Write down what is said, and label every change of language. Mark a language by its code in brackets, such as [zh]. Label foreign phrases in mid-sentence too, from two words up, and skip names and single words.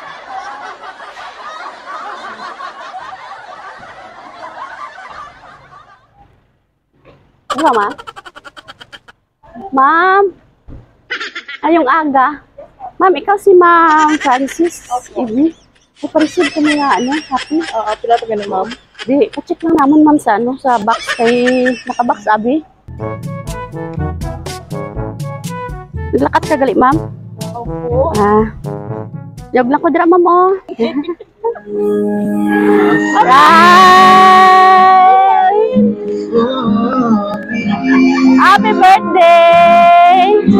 [tl] Ano ba, ma'am? [hil] Ma'am! Ayong aga. Ma'am, ikaw si Ma'am Francis. Okay. [tl] Ipa-receive ko na ano, Shopee. [hil] Oo, pila ito ganun, ma'am. Di, pa-check lang naman, ma'am, sa ano, sa box kay naka-box, abi. Naglakat ka gali, ma'am? [tl] Opo. [hil] Jog lang ko dira, ma'am, [en] oh. Alright! Happy birthday!